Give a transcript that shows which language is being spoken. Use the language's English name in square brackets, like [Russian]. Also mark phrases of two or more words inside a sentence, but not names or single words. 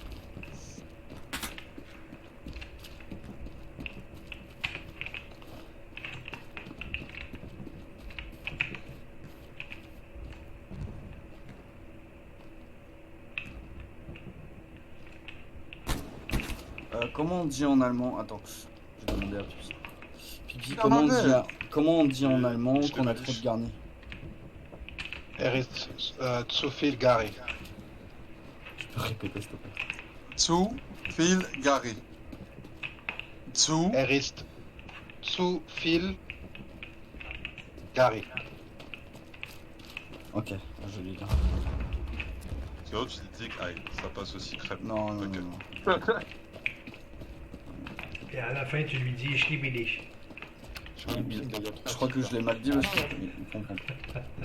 [French] Comment on dit en allemand? Attends, je vais demander à Pipi. Pipi, En anglais. comment on dit en allemand Je qu'on a l'ai trop dit. de garnis? [German] ist zu viel Gary. [French] Tu peux répéter s'il te plaît. [German] Zu viel Gary. Zu. Ist zu viel Gary. [French] Ok, je l'ai dit. Sinon, tu te dis que aïe, ça passe aussi crème. Non, non, Ok. non. Et à la fin, tu lui dis Schlibilich. Je crois que je l'ai mal dit parce qu'il comprend pas.